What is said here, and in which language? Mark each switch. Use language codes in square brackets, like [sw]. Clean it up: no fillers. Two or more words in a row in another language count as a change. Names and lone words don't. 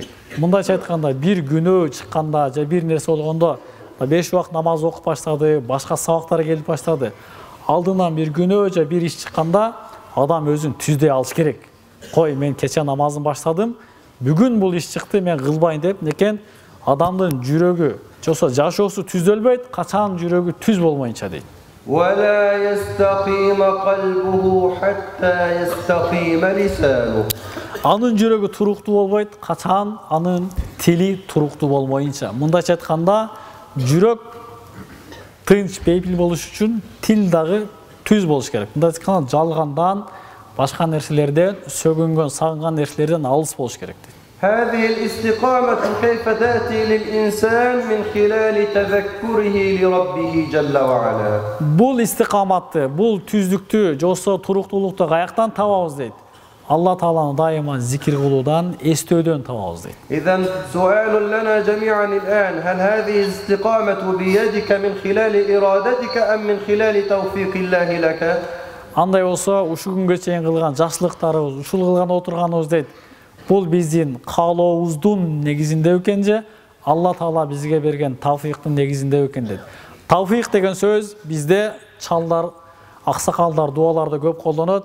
[ky] Мындайча айтканда, бир күнөө чыкканда же бир нерсе болгондо 5 убакыт намаз окуп баштады, башка сабактар келип баштады. Алдынан бир күнөө же бир иш чыкканда адам өзүн түздөй алыш керек. Кой, мен кече намазын баштадым, бүгүн бул иш чыкты, мен кылбайын деп, некен адамдын жүрөгү, жоксо жашоосу түзөлбөйт, качан жүрөгү түз болмоюнча дейт. [ar] ولا يستقيم قلبه حتى يستقيم لسانه. [ky] Анын жүрөгү туруктуу болбойт, качан анын тили туруктуу болмоюнча. Мындайча айтканда, жүрөк тынч, бейпил болуш үчүн тил дагы түз болуш керек. Мындайча айтканда, жалгандан, башка нерселерден, сөгүнгөн, сагынган нерселерден алыс болуш керек дейт. [ar] هذه الاستقامة كيف تأتي للإنسان من خلال تذكره لربه جل وعلا. [ky] Бул истикаматты, бул түздүктү, жоксо туруктуулукту каяктан табабыз дейт. Алла Тааланы дайыма зикир кылуудан, эстөөдөн табабыз дейт. [ar] إذا سؤال لنا جميعا الآن: هل هذه الاستقامة بيدك من خلال إرادتك أم من خلال توفيق الله لك؟ [ky] Андай болсо, ушул күнгө чейин кылган жакшылыктарыбыз, ушул кылган отурганыбыз дейт. Бул биздин каалообуздун негизинде экен же Алла Таала бизге берген тавфиктин негизинде экен дейт. Тавфик деген сөз бизде чалдар, аксакалдар дуаларда көп колдонот.